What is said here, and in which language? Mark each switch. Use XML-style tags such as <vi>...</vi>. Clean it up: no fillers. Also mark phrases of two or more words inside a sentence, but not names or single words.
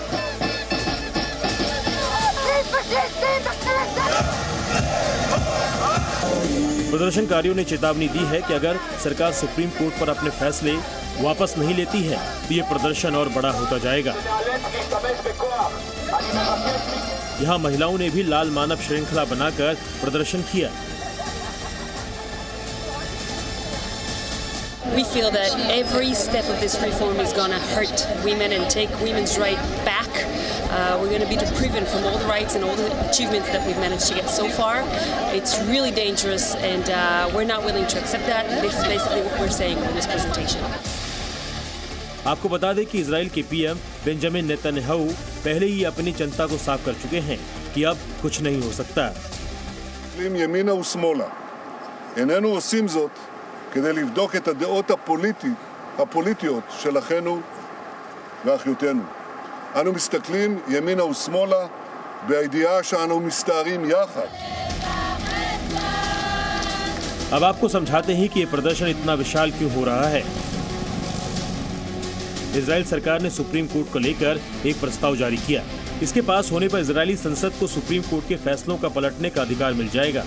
<hi>प्रदर्शनकारियों ने चेतावनी दी है कि अगर सरकार सुप्रीम कोर्ट पर अपने फैसले वापस नहीं लेती है तो ये प्रदर्शन और बड़ा होता जाएगा। यहाँ महिलाओं ने भी लाल मानव श्रृंखला बनाकर प्रदर्शन किया।</hi> <en>We feel that every step of this reform is going to hurt women and take women's rights back. We're going to be deprived from all the rights and all the achievements that we've managed to get so far. It's really dangerous and we're not willing to accept that. This is basically what we're saying in this presentation.</en> <hi>आपको बता दें कि इजराइल के पीएम बेंजामिन नेतन्याहू पहले ही अपनी जनता को साफ कर चुके हैं कि अब कुछ नहीं हो सकता।</hi> <he>ימינה ושמאלה. איננו עושים זאת כדי לבדוק את הדעות הפוליטיות של אחינו ואחיותינו. אנו מסתכלים ימינה ושמאלה בידיעה שאנו מסתערים יחד.</he> <hi>अब आपको समझाते हैं कि ये प्रदर्शन इतना विशाल क्यों हो रहा है। इजराइल सरकार ने सुप्रीम कोर्ट को लेकर एक प्रस्ताव जारी किया। इसके पास होने पर इजरायली संसद को सुप्रीम कोर्ट के फैसलों का पलटने का अधिकार मिल जाएगा।</hi>